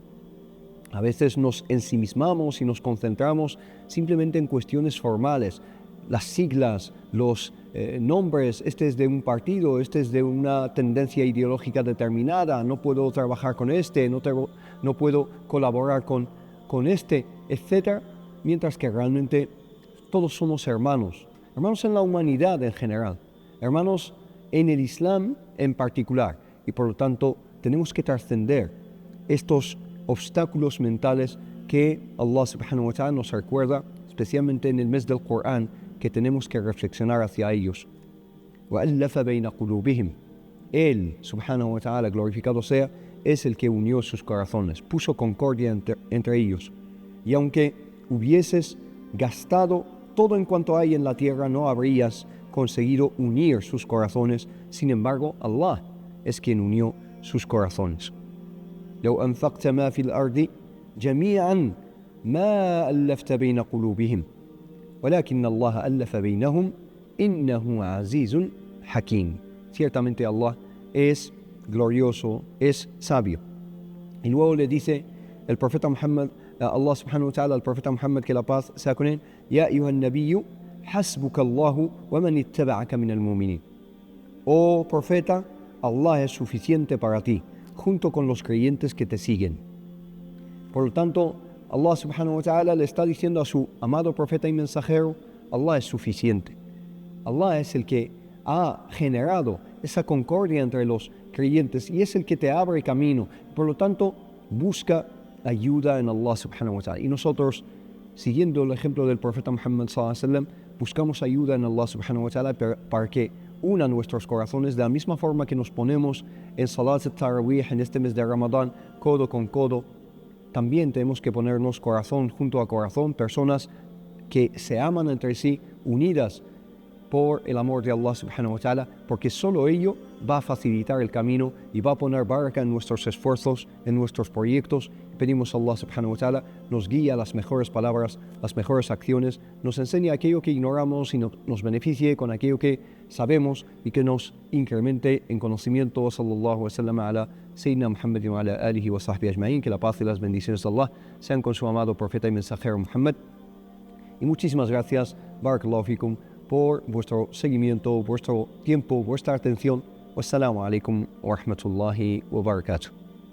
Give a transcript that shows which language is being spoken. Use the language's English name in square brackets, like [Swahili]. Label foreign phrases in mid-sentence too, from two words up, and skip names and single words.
[Spanish] A veces nos ensimismamos y nos concentramos simplemente en cuestiones formales, las siglas, los nombres, este es de un partido, este es de una tendencia ideológica determinada, no puedo trabajar con este, no puedo colaborar con este, etc. Mientras que realmente todos somos hermanos, hermanos en la humanidad en general, hermanos en el Islam en particular, y por lo tanto tenemos que trascender estos obstáculos mentales que Allah [Arabic] سبحانه وتعالى [Spanish] nos recuerda, especialmente en el mes del Corán, que tenemos que reflexionar hacia ellos. [Arabic] وَأَلَّفَ بَيْنَ قُلُوبِهِمْ. Él, سبحانه وتعالى, [Spanish] glorificado sea, es el que unió sus corazones, puso concordia entre ellos. Y aunque hubieses gastado todo en cuanto hay en la tierra, no habrías conseguido unir sus corazones. Sin embargo, Allah es quien unió sus corazones. [Arabic] لو أنفقت ما في الأرض جميعا ما ألفت بين قلوبهم ولكن الله ألف بينهم إنه عزيز حكيم. [Spanish] Ciertamente Allah es glorioso, es sabio. Y luego le dice el profeta Muhammad, Allah [Arabic] سبحانه وتعالى [Spanish] al profeta Muhammad, que la paz sea con él: [Arabic] يا أيها النبي حسبك الله ومن اتبعك من المؤمنين. [Spanish] Oh profeta, Allah es suficiente para ti, junto con los creyentes que te siguen. Por lo tanto, Allah [Arabic] سبحانه وتعالى [Spanish] le está diciendo a su amado profeta y mensajero: Allah es suficiente. Allah es el que ha generado esa concordia entre los creyentes y es el que te abre camino. Por lo tanto, busca ayuda en Allah [Arabic] سبحانه وتعالى. [Spanish] Y nosotros, siguiendo el ejemplo del profeta Muhammad [Arabic] صلى الله عليه وسلم, [Spanish] buscamos ayuda en Allah [Arabic] سبحانه وتعالى [Spanish] para que una nuestros corazones, de la misma forma que nos ponemos en [Arabic] صلاة التراويح [Spanish] en este mes de Ramadán, codo con codo. También tenemos que ponernos corazón junto a corazón, personas que se aman entre sí, unidas por el amor de Allah [Arabic] سبحانه وتعالى, [Spanish] porque solo ello va a facilitar el camino y va a poner baraka en nuestros esfuerzos, en nuestros proyectos. Pedimos a Allah [Arabic] سبحانه وتعالى [Spanish] nos guíe a las mejores palabras, las mejores acciones, nos enseñe aquello que ignoramos y nos beneficie con aquello que sabemos y que nos incremente en conocimiento. [Arabic] صلى الله وسلم على سيدنا محمد وعلى آله وصحبه أجمعين. [Spanish] Que la paz y las bendiciones de Allah sean con su amado profeta y mensajero Muhammad. Y muchísimas gracias, [Arabic] بارك الله فيكم, [Spanish] por vuestro seguimiento, vuestro tiempo, vuestra atención. [Arabic] والسلام عليكم ورحمة الله وبركاته.